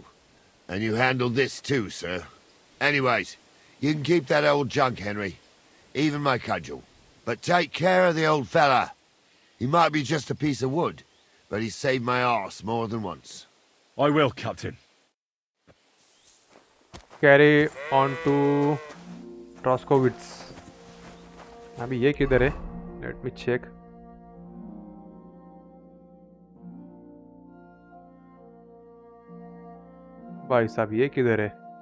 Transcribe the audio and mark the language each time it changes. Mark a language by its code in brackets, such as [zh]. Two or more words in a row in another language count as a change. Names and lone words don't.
[en] And you handled this too, sir. Anyways, you can keep that old junk, Henry. Even my cudgel. But take care of the old fella. He might be just a piece of wood, but he's saved my arse more than once. I will, Captain. Carry on to Troskowitz. [hi] अभी ये किधर है? [en] Let me check. [hi] भाई साहब ये किधर है?